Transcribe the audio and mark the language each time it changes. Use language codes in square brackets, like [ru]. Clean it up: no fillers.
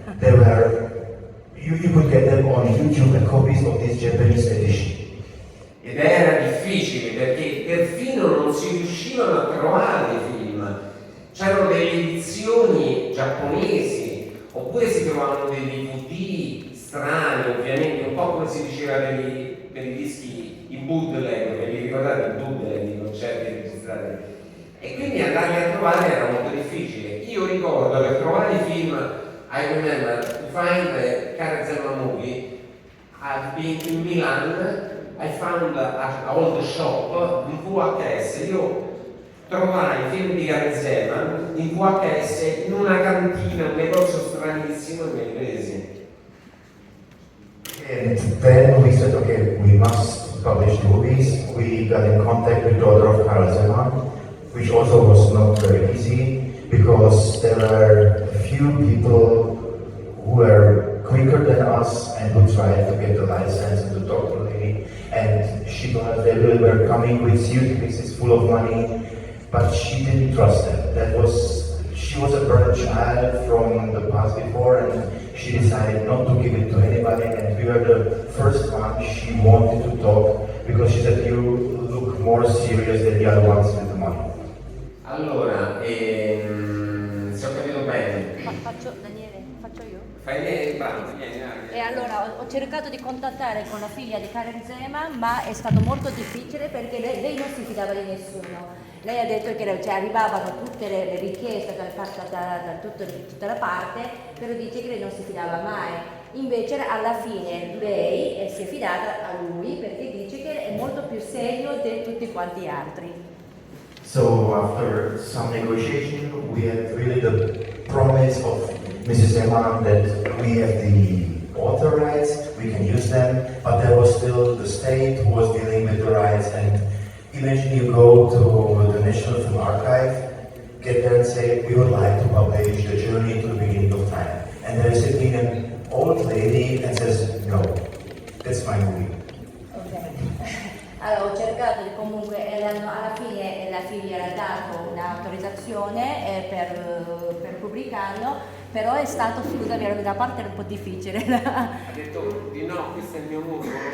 [en] There were, you could get them on YouTube, and copies of this Japanese edition. [it] Ed era difficile perché perfino non si riuscivano a trovare i film. C'erano delle edizioni giapponesi, oppure si trovavano dei DVD strani, ovviamente, un po' come si diceva per i dischi in bootleg, ve li ricordate il bootleg, i concerti registrati? E quindi andarli a trovare era molto difficile. Io ricordo per trovare i film, [en] I remember to find the Karel Zeman movie, I've been in Milan, I found an old shop in VHS. [it] Io trovai i film di Karel Zeman in VHS in una cantina, un negozio stranissimo, e me li presi. [en] And then we said, okay, we must publish movies. We got in contact with the daughter of Karel Zeman, which also was not very easy, because there were a few people who were quicker than us and who tried to get the license and to talk to the lady. And she told us they were coming with suitcases full of money, but she didn't trust them. She was a burnt child from the past before, and she decided not to give it to anybody, and we were the first one she wanted to talk, because she said, you look more serious than the other ones with the money. [it] Allora, se ho capito bene. Daniele, faccio io? Fai bravo, vieni. E allora ho cercato di contattare con la figlia di Karel Zeman, ma è stato molto difficile perché lei non si fidava di nessuno. Lei ha detto che arrivavano tutte le richieste da tutta la parte, però dice che lei non si fidava mai. Invece alla fine lei si è fidata a lui perché dice che è molto più serio di tutti quanti altri. [en] So after some negotiation, we had really the promise of Mrs. Zeman that we have the author rights, we can use them, but there was still the state who was dealing with the rights. And imagine you go to the National Film Archive, get there and say, we would like to publish The Journey to the Beginning of Time. And there is sitting an old lady and says, no, that's my movie. [it] Allora ho cercato comunque, alla fine la figlia era dato un'autorizzazione per pubblicarlo, però è stato, scusami, la parte era un po' difficile. Ha detto di no, questo è il mio mondo.